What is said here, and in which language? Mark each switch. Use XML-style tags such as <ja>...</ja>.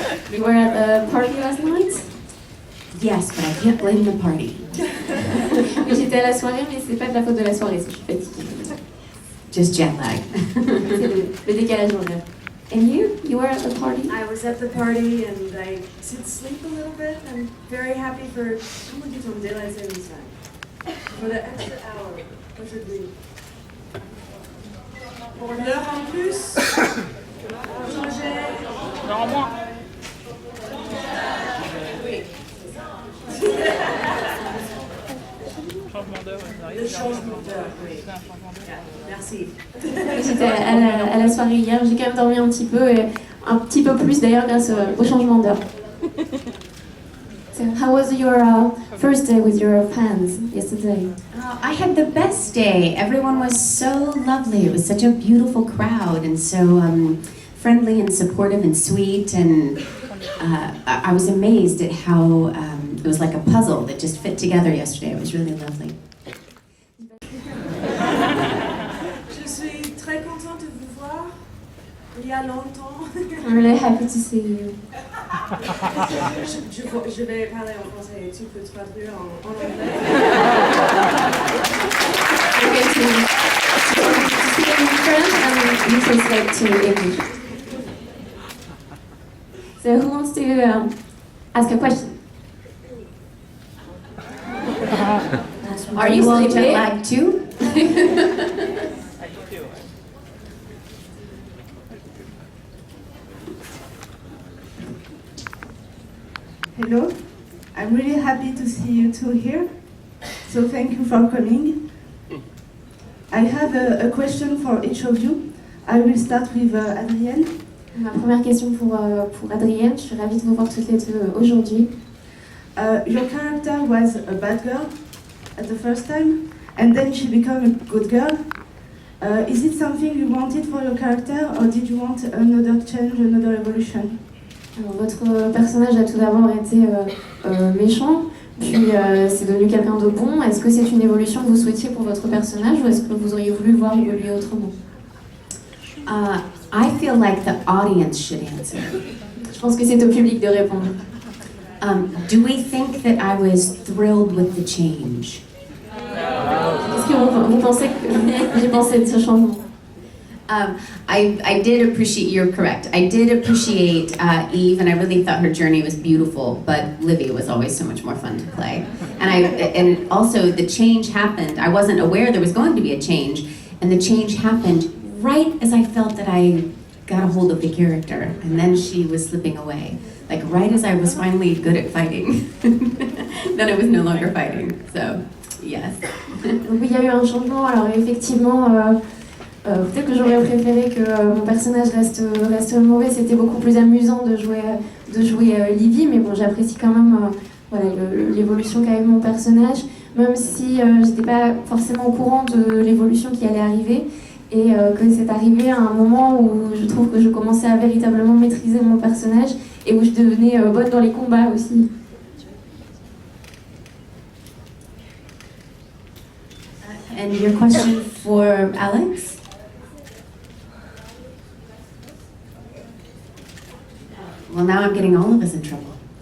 <en>You were at the party last night? Yes, but I can't blame the party.</en> <fr>Oui, j'étais à la soirée, mais c'est pas de la faute de la soirée, c'est que je suis fatiguée.</fr> <en>Just jet lag.</en> <fr>C'est le décalage horaire.</fr> <en>And you were at the party? I was at the party and I did sleep a little bit. I'm very happy for daylight savings time. For the extra hour</en> <fr>aujourd'hui. Pour l'heure en plus. Non, moins. Oui. Changement d'heure, Le changement d'heure, oui. C'est un changement d'heure. Merci. J'étais à la soirée hier, j'ai quand même dormi un petit peu, et un petit peu plus d'ailleurs grâce au changement d'heure.</fr> <en>So, how was your first day with your fans yesterday? I had the best day. Everyone was so lovely. It was such a beautiful crowd and so friendly and supportive and sweet. And I was amazed at how it was like a puzzle that just fit together yesterday. It was really lovely.</en> <fr>Je suis très contente de vous voir. Il y a longtemps.</fr> <en>I'm really happy to see you.</en> <fr>Je vais parler en français et tu peux traduire en anglais.</fr> <en>Okay, to speak in French and you translate to English. So who wants to ask a question? Are you all jet lagged too? Hello, I'm really happy to see you two here, so thank you for coming. I have a question for each of you. I will start with Adrienne.</en> <fr>Ma première question pour Adrienne, je suis ravie de vous voir toutes les deux aujourd'hui.</fr> <en>Your character was a bad girl at the first time, and then she became a good girl. Is it something you wanted for your character, or did you want another change, another evolution?</en> <fr>Alors, votre personnage a tout d'abord été méchant, puis c'est devenu quelqu'un de bon. Est-ce que c'est une évolution que vous souhaitiez pour votre personnage ou est-ce que vous auriez voulu le voir évoluer autrement?</fr> <en>I feel like the audience should answer.</en> <fr>Je pense que c'est au public de répondre.</fr> <en>Do we think that I was thrilled with the change?</en> <fr>Est-ce que vous pensez que j'ai pensé de ce changement?</fr> <en>I did appreciate, you're correct, I did appreciate Eve, and I really thought her journey was beautiful, but Livy was always so much more fun to play. And also the change happened, I wasn't aware there was going to be a change, and the change happened right as I felt that I got a hold of the character, and then she was slipping away. Like right as I was finally good at fighting, then I was no longer fighting, so yes.</en> <fr>Donc oui, il y a eu un changement, alors effectivement... peut-être que j'aurais préféré que mon personnage reste mauvais, c'était beaucoup plus amusant de jouer Livy, mais bon, j'apprécie quand même l'évolution qu'a eu mon personnage, même si j'étais pas forcément au courant de l'évolution qui allait arriver, et que c'est arrivé à un moment où je trouve que je commençais à véritablement maîtriser mon personnage, et où je devenais bonne dans les combats aussi.</fr> <en>And your question for Alex? Well, now I'm getting all of us in trouble.</en>